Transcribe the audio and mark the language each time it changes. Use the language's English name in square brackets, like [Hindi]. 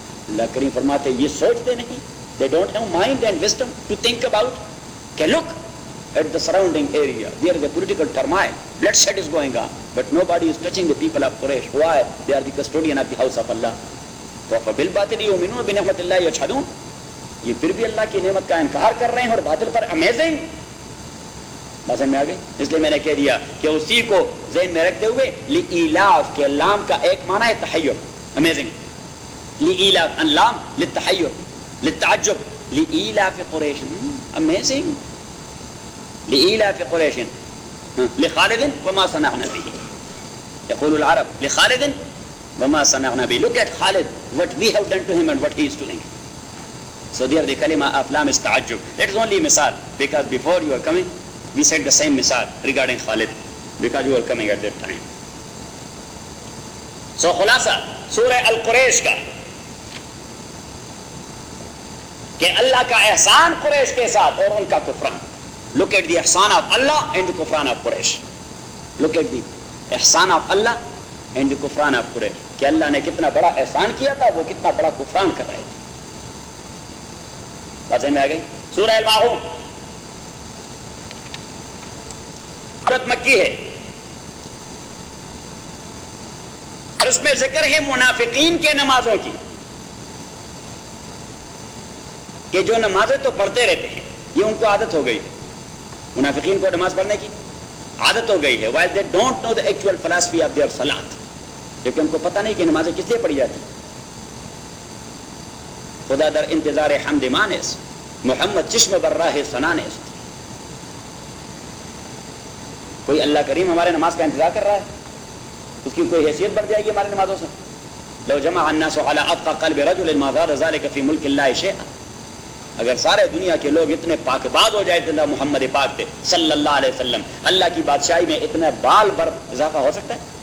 [Urdu] اللہ کریم فرماتے ہیں یہ سوچتے نہیں, [English] they don't have mind and wisdom to think about, کہ look at the surrounding area, there is a political turmoil, bloodshed is going on, but nobody is touching the people of Quraysh. Why? They are the custodian of the house of Allah. [Arabic] فبالباطل يؤمنون بنعمت الله يشهدون, [Urdu] یہ پھر بھی اللہ کی نعمت کا انکار کر رہے ہیں اور باطل پر [English] amazing. [Urdu] میں آگے اس لیے میں نے کہہ دیا کہ اسی کو ذہن میں رکھتے ہوئے لِإِلَاف کے لام کا ایک معنی ہے تحیر. [English] Amazing. [Arabic] لِإِلَاف ان لام لِتحیر لِتعجب لِإِلَاف قُرَيْش. Amazing. لِإِلَاف قُرَيْش لِخَالِدِ وَمَا صَنَعْنَا بِهِ, يقول العرب لِخَالِدِ وَمَا صَنَعْنَا بِهِ. [English] Look at Khalid, what we have done to him and what he is doing. So there the kalima of lam is تعجب. It is only a misal, because before you are coming we said the same misal regarding Khalid, because you were coming at that time. [Urdu] So خلاصہ سورہ القریش کا کہ اللہ کا احسان قریش کے ساتھ اور ان کا کفران. [English] Look at the احسان of Allah and the کفران of Quraysh. Look at the احسان of Allah and the کفران of Quraysh, [Urdu] کہ اللہ نے کتنا بڑا احسان کیا تھا, وہ کتنا بڑا کفران کر رہے تھے. بات سمجھ میں آگئی؟ سورہ الماعون مکی ہے, اس میں ذکر ہے منافقین کے نمازوں کی, کہ جو نمازیں تو پڑھتے رہتے ہیں, یہ ان کو عادت ہو گئی ہے. منافقین کو نماز پڑھنے کی عادت ہو گئی ہے. [English] While they don't know the actual philosophy of their salat, [Urdu] کیونکہ ان کو پتہ نہیں کہ نمازیں کس لیے پڑھی جاتی. [Persian] خدا در انتظار حمد مانس, محمد چشم بر راہ سنانس. [Urdu] کوئی اللہ کریم ہمارے نماز کا انتظار کر رہا ہے؟ اس کی کوئی حیثیت بڑھ جائے گی ہماری نمازوں سے؟ [Arabic] لو جمع الناس على ابقى قلب رجل ما زاد ذلك في ملك الله شيئا, [Urdu] اگر سارے دنیا کے لوگ اتنے پاک باز ہو جائے اللہ محمد پاک پہ صلی اللہ علیہ وسلم, اللہ کی بادشاہی میں اتنے بال بر اضافہ ہو سکتا ہے؟